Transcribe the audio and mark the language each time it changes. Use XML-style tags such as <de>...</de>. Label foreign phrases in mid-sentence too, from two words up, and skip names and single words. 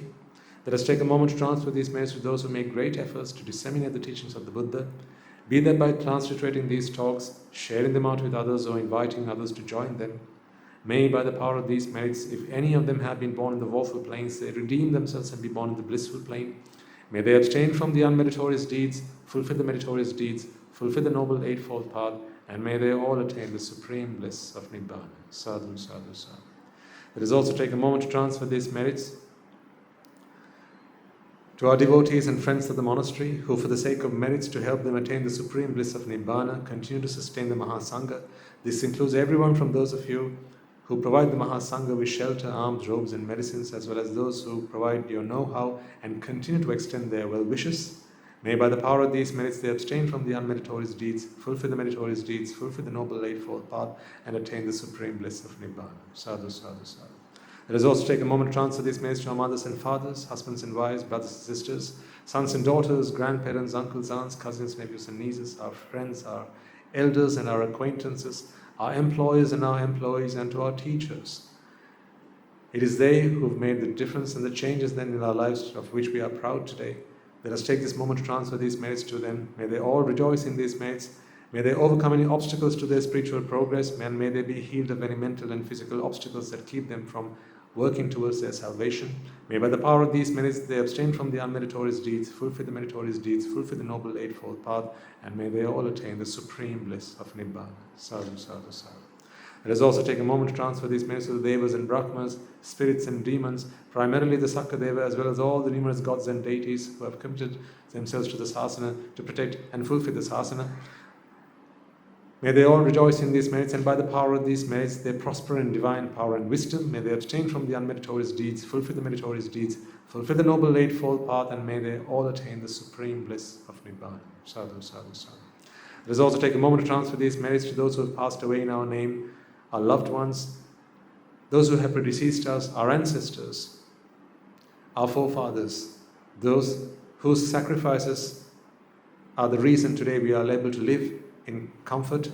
<en>Let us take a moment to transfer these merits to those who make great efforts to disseminate the teachings of the Buddha, be that by transliterating these talks, sharing them out with others, or inviting others to join them. May, by the power of these merits, if any of them have been born in the woeful planes, they redeem themselves and be born in the blissful plane. May they abstain from the unmeritorious deeds, fulfill the meritorious deeds, fulfill the noble eightfold path, and may they all attain the supreme bliss of Nibbāna.</en> <pi>Sadhu, sadhu, sadhu.</pi> <en>Let us also take a moment to transfer these merits to our devotees and friends of the monastery, who for the sake of merits to help them attain the supreme bliss of Nibbāna continue to sustain the Mahasangha. This includes everyone from those of you who provide the Mahasangha with shelter, arms, robes and medicines, as well as those who provide your know-how and continue to extend their well wishes. May by the power of these merits they abstain from the unmeritorious deeds, fulfill the meritorious deeds, fulfill the noble eightfold path, and attain the supreme bliss of Nibbāna.</en> <pi>Sadhu, sadhu, sadhu.</pi> <en>Let us also take a moment to transfer these merits to our mothers and fathers, husbands and wives, brothers and sisters, sons and daughters, grandparents, uncles, aunts, cousins, nephews and nieces, our friends, our elders and our acquaintances, our employers and our employees, and to our teachers. It is they who have made the difference and the changes then in our lives of which we are proud today. Let us take this moment to transfer these merits to them. May they all rejoice in these merits. May they overcome any obstacles to their spiritual progress, and may they be healed of any mental and physical obstacles that keep them from working towards their salvation. May by the power of these merits they abstain from the unmeritorious deeds, fulfill the meritorious deeds, fulfill the noble eightfold path, and may they all attain the supreme bliss of Nibbāna.</en> <pi>Sadhu, sadhu, sadhu.</pi> <en>Let us also take a moment to transfer these merits to the Devas and Brahmas, spirits and demons, primarily the Sakadeva, as well as all the numerous gods and deities who have committed themselves to the sasana to protect and fulfill the sasana. May they all rejoice in these merits, and by the power of these merits they prosper in divine power and wisdom. May they abstain from the unmeritorious deeds, fulfill the meritorious deeds, fulfill the noble eightfold path, and may they all attain the supreme bliss of Nibbāna.</en> <pi>Sadhu, sadhu, sadhu.</pi> <en>Let us also take a moment to transfer these merits to those who have passed away in our name, our loved ones, those who have predeceased us, our ancestors, our forefathers, those whose sacrifices are the reason today we are able to live in comfort.</en>